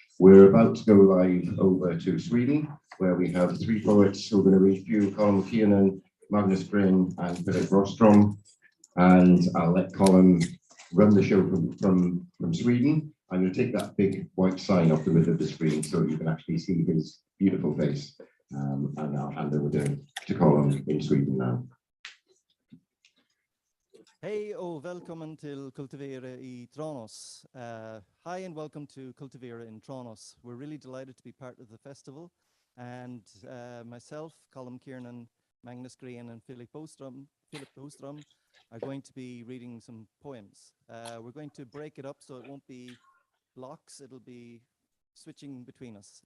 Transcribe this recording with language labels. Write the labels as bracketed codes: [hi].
[en] We're about to go live over to Sweden, where we have three poets who are going to read you, Colm Kiernan, Magnus Gwên, and Philip Rostrom. And I'll let Colm run the show from Sweden. I'm going to take that big white sign off the middle of the screen so you can actually see his beautiful face. And I'll hand over to Colm in Sweden now. [sv] Hej och välkommen till Kultivera I Tranås. [en] Hi and welcome to Kultivera in Tranås. We're really delighted to be part of the festival. And myself, Colm Kiernan, Magnus Gwên and Philip Bostrom are going to be reading some poems. We're going to break it up so it won't be blocks, it'll be switching between us.